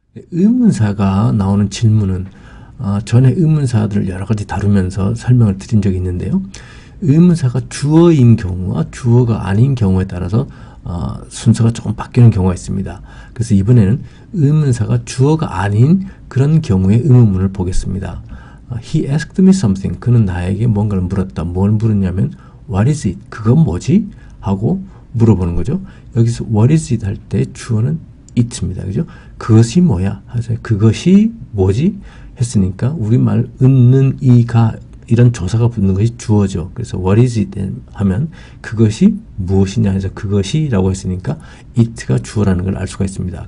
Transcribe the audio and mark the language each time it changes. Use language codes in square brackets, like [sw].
[ko] 의문사가 나오는 질문은 전에 의문사들을 여러 가지 다루면서 설명을 드린 적이 있는데요. 의문사가 주어인 경우와 주어가 아닌 경우에 따라서 순서가 조금 바뀌는 경우가 있습니다. 그래서 이번에는 의문사가 주어가 아닌 그런 경우의 의문문을 보겠습니다. [en] He asked me something. [ko] 그는 나에게 뭔가를 물었다. 뭘 물었냐면 [en] What is it? [ko] 그건 뭐지? 하고 물어보는 거죠. 여기서 [en] What is it? [ko] 할 때 주어는 it입니다. 그죠? 그것이 뭐야? 하세요. 그것이 뭐지? 했으니까 우리말 은는 이가 이런 조사가 붙는 것이 주어죠. 그래서 [en] what is it [ko] 하면 그것이 무엇이냐 해서 그것이라고 했으니까 it가 주어라는 걸 알 수가 있습니다.